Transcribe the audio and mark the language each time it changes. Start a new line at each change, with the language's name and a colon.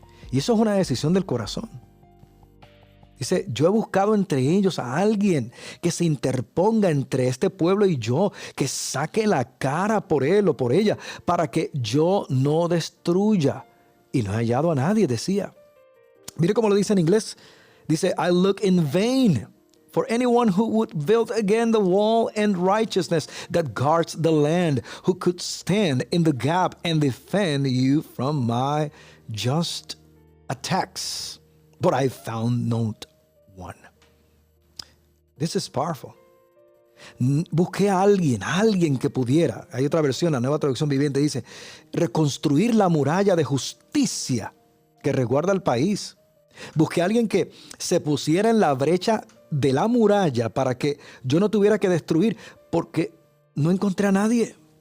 Spanish: Y eso es una decisión del corazón. Dice, yo he buscado entre ellos a alguien que se interponga entre este pueblo y yo, que saque la cara por él o por ella, para que yo no destruya. Y no he hallado a nadie, decía. Mire cómo lo dice en inglés.
English: Dice, I look in vain for anyone who would build again the wall and righteousness that guards the land, who could stand in the gap and defend you from my just attacks. But I found not one. This is powerful.
Spanish: Busqué a alguien que pudiera. Hay otra versión, la Nueva Traducción Viviente dice, reconstruir la muralla de justicia que resguarda el país. Busqué a alguien que se pusiera en la brecha de la muralla para que yo no tuviera que destruir, porque no encontré a nadie.